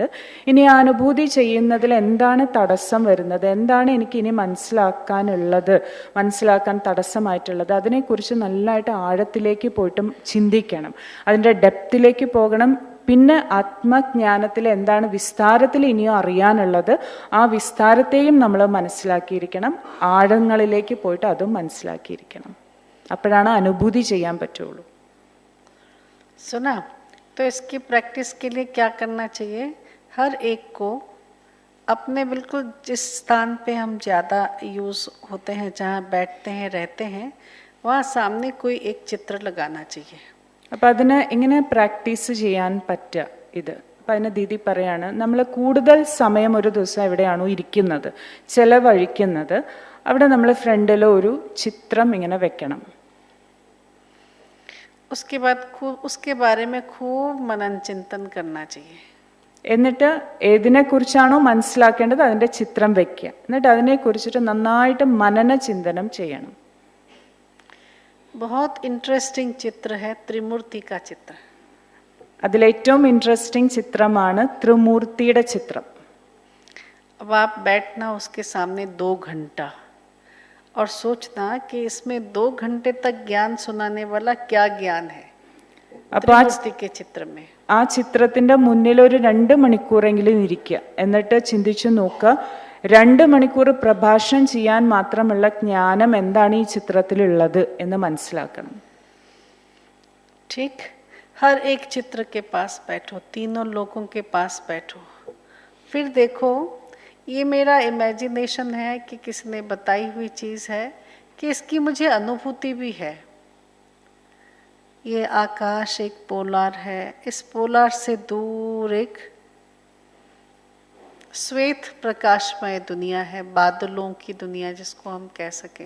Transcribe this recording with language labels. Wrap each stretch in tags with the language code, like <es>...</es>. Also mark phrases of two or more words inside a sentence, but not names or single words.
<ml>ഇനി ആ അനുഭൂതി ചെയ്യുന്നതിൽ എന്താണ് തടസ്സം വരുന്നത്, എന്താണ് എനിക്ക് ഇനി മനസ്സിലാക്കാനുള്ളത്, മനസ്സിലാക്കാൻ തടസ്സമായിട്ടുള്ളത്, അതിനെക്കുറിച്ച് നല്ലതായിട്ട് ആഴത്തിലേക്ക് പോയിട്ടും ചിന്തിക്കണം, അതിൻ്റെ ഡെപ്തിലേക്ക് പോകണം. പിന്നെ ആത്മജ്ഞാനത്തിൽ എന്താണ് വിസ്താരത്തിൽ ഇനിയും അറിയാനുള്ളത്, ആ വിസ്താരത്തെയും നമ്മൾ മനസ്സിലാക്കിയിരിക്കണം, ആഴങ്ങളിലേക്ക് പോയിട്ട് അതും മനസ്സിലാക്കിയിരിക്കണം. അപ്പോഴാണ് അനുഭൂതി ചെയ്യാൻ പറ്റുള്ളൂ.</ml> <hi>सुना? तो इसकी प्रैक्टिस के लिए क्या करना चाहिए? हर एक को अपने बिल्कुल जिस स्थान पे हम ज़्यादा यूज़ होते हैं, जहाँ बैठते हैं, रहते हैं, वहाँ सामने कोई एक चित्र लगाना चाहिए.</hi> <ml>അപ്പം അതിന് ഇങ്ങനെ പ്രാക്ടീസ് ചെയ്യാൻ പറ്റുക ഇത്. അപ്പം അതിന് ദീദി പറയാണ്, നമ്മൾ കൂടുതൽ സമയം ഒരു ദിവസം എവിടെയാണോ ഇരിക്കുന്നത്, ചെലവഴിക്കുന്നത്, അവിടെ നമ്മൾ ഫ്രണ്ടിൽ ഒരു ചിത്രം ഇങ്ങനെ വെക്കണം.</ml> <hi>उसके बाद खूब उसके बारे में खूब मनन चिंतन करना चाहिए.</hi> <ml>എന്നിട്ട് ഏതിനെക്കുറിച്ചാണോ മനസ്സിലാക്കേണ്ടത് അതിൻ്റെ ചിത്രം വെക്കുക. എന്നിട്ട് അതിനെക്കുറിച്ചിട്ട് നന്നായിട്ട് മനന ചിന്തനം ചെയ്യണം.</ml> <hi>बहुत इंटरेस्टिंग चित्र है त्रिमूर्ति का चित्र.</hi> <ml>അതിലേറ്റവും ഇൻട്രസ്റ്റിംഗ് ചിത്രമാണ് ത്രിമൂർത്തിയുടെ ചിത്രം.</ml> <hi>अब आप बैठना उसके सामने 2 घंटा और सोचना कि इसमें 2 घंटे तक ज्ञान सुनाने वाला क्या ज्ञान है त्रिमूर्ति के चित्र में.</hi> <ml>ആ ചിത്രത്തിൻ്റെ മുന്നിൽ ഒരു 2 മണിക്കൂറെങ്കിലും ഇരിക്കുക. എന്നിട്ട് ചിന്തിച്ചു നോക്കുക, 2 മണിക്കൂർ പ്രഭാഷണം ചെയ്യാൻ മാത്രമുള്ള ജ്ഞാനം എന്താണ് ഈ ചിത്രത്തിലുള്ളത് എന്ന് മനസ്സിലാക്കണം.</ml> <hi>ठीक, हर एक चित्र के पास बैठो, तीनों लोगों के पास बैठो, फिर देखो ये मेरा इमेजिनेशन है कि किसी ने बताई हुई चीज़ है कि इसकी मुझे अनुभूति भी है. ये आकाश एक पोलार है, इस पोलार से दूर एक श्वेत प्रकाशमय दुनिया है, बादलों की दुनिया जिसको हम कह सकें.</hi>